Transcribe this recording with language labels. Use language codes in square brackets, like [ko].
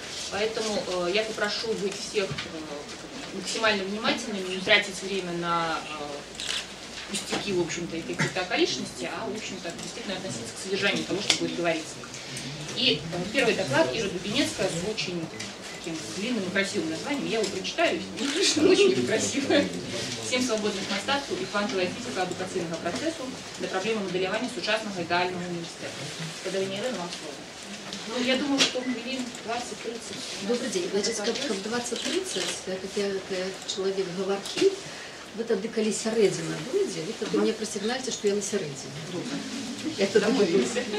[ru] Поэтому я попрошу быть всех максимально внимательными, не тратить время на пустяки, в общем-то, и какие-то околичности, а, в общем-то, действительно относиться к содержанию того, что будет говориться. И первый доклад Ира Дубинецкая с очень таким длинным и красивым названием. Я его прочитаю, очень красиво. [be] 7 свободных мастацтваў і квантовая фізика адукацыйнага працэсу для праблемы моделявання сучаснага ідэального університета. [ru] Подавление Ирины, вам слово. Ну, я думаю, что хвилин 20-30. Добрый день. Значит, как 20-30, так как я человек говорки, вы тогда, [be] коли сярэдзіна будзе, [ru] вы тогда мне просигнальте, что я на сярэдзіне. Я тогда домовилась.